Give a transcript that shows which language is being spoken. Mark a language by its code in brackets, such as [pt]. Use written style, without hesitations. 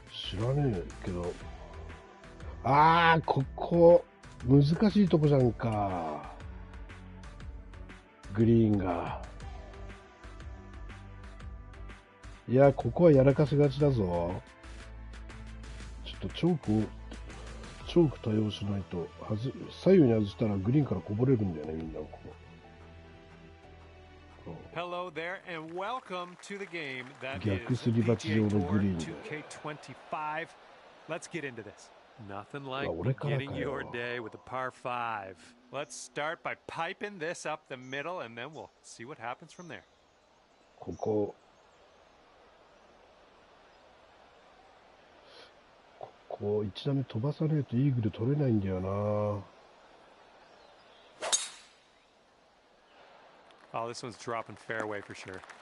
[ja] 知らねえけど、ここ、難しいとこじゃんか。グリーンが。いや、ここはやらかしがちだぞ。ちょっとチョーク対応しないと、左右に外したらグリーンからこぼれるんだよね、みんな。ここ。 [en] Hello there and welcome to the game that [ja] 逆 [en] is [ja] すり鉢状のグリーンで。 [en] PGA2K25. Let's get into this. Nothing like beginning your day with a par 5. Let's start by piping this up the middle and then we'll see what happens from there. [ja] ここ1打目飛ばされるとイーグル取れないんだよな。 [en] Oh, this one's dropping fairway for sure.